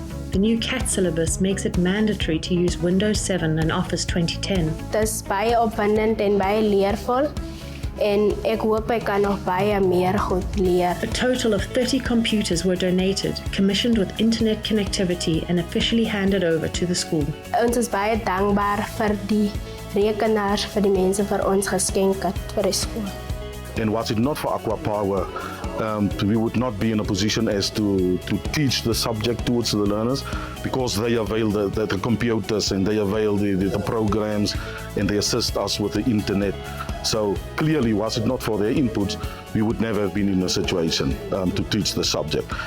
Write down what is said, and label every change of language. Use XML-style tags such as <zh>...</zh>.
<en>The new CAT syllabus makes it mandatory to use Windows 7 and Office 2010.</en> <af>Dit is baie opwindend en baie leervol en ek hoop ek kan nog baie meer goed leer.</af> <en>A total of 30 computers were donated, commissioned with internet connectivity and officially handed over to the school.</en> <af>Ons is baie dankbaar vir die rekenaars vir die mense vir ons geskenk het vir die skool.</af> <en>And was it not for ACWA Power, we would not be in a position as to teach the subject towards the learners, because they avail the computers and they avail the programs and they assist us with the internet. So clearly, was it not for their inputs, we would never have been in a situation to teach the subject.</en>